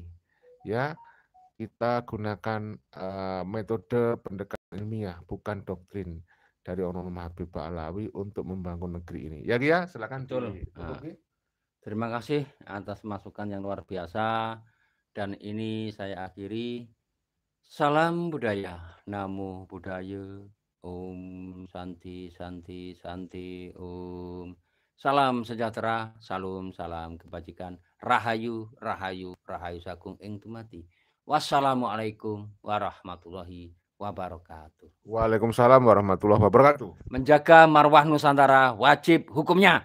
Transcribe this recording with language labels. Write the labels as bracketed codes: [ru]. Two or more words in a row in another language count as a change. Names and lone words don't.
[id] Ya, kita gunakan metode pendekatan ilmiah, bukan doktrin dari Ononum Habib Alawi untuk membangun negeri ini. Ya, Gia, silakan ditutup. Terima kasih atas masukan yang luar biasa. Dan ini saya akhiri. Salam budaya, [pi] namo buddhaya. [sa] ॐ शान्ति शान्ति शान्ति ॐ. [id] Salam sejahtera, salam kebajikan. [jv] Rahayu Rahayu Rahayu Sagung ing tumati. [ar] والسلام عليكم ورحمة الله وبركاته. وعليكم السلام ورحمة الله وبركاته. [id] Menjaga marwah Nusantara wajib hukumnya.